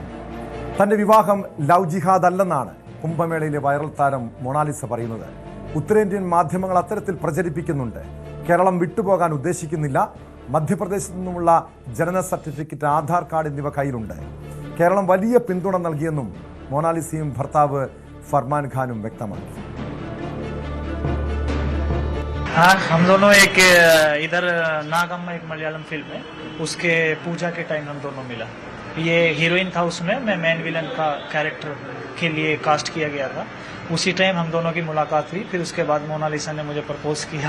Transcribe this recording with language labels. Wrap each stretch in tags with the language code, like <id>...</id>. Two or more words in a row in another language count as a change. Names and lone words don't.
<ml>തന്റെ വിവാഹം ലവ് ജിഹാദ് അല്ലെന്നാണ് കുംഭമേളയിലെ വൈറൽ താരം മൊണാലിസ പറയുന്നത്. ഉത്തരേന്ത്യൻ മാധ്യമങ്ങൾ അത്തരത്തിൽ പ്രചരിപ്പിക്കുന്നുണ്ട്. കേരളം വിട്ടുപോകാൻ ഉദ്ദേശിക്കുന്നില്ല. മധ്യപ്രദേശത്തു നിന്നുമുള്ള ജനന സർട്ടിഫിക്കറ്റ്, ആധാർ കാർഡ് എന്നിവ കയ്യിലുണ്ട്. കേരളം വലിയ പിന്തുണ നൽകിയെന്നും മൊണാലിസയും ഭർത്താവ് ഫർമാൻ ഖാനും വ്യക്തമാക്കി.</ml> <hi>हाँ, हम दोनों एक इधर नागम एक मलयालम फिल्म है, उसके पूजा के टाइम हम दोनों मिला. ये हीरोइन था, उसमें मैं</hi> <en>main villain</en> <hi>का कैरेक्टर के लिए कास्ट किया गया था. उसी टाइम हम दोनों की मुलाकात हुई. फिर उसके बाद मोनालिसा ने मुझे प्रपोज किया.</hi>